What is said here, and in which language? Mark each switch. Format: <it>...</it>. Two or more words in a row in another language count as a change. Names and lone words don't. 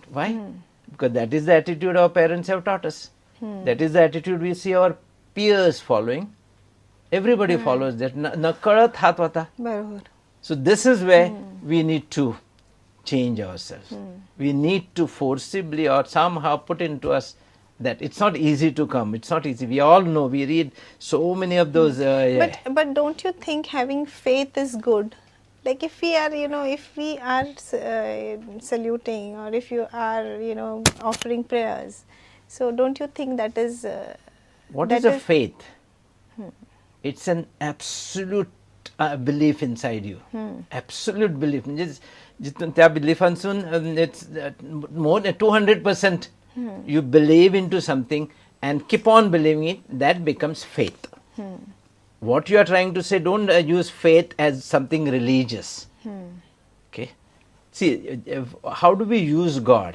<en>Why? Because that is the attitude our parents have taught us. That is the attitude we see our peers following. Everybody follows that.</en> <kok>नकळत हात वता. बरोबर.</kok> <en>So this is where we need to change ourselves. We need to forcibly or somehow put into us that it's not easy to come. It's not easy. We all know. We read so many of those. But don't you think having faith is good? Like if we are saluting or if you are offering prayers, so don't you think that is what is a faith? It's an absolute belief inside you. Absolute belief.</en> <kok>जिथून त्या बिलीफांसून</kok> <en>it's more than 200%. You believe into something and keep on believing it, that becomes faith. What you are trying to say, don't use faith as something religious. Okay. See, how do we use God?</en>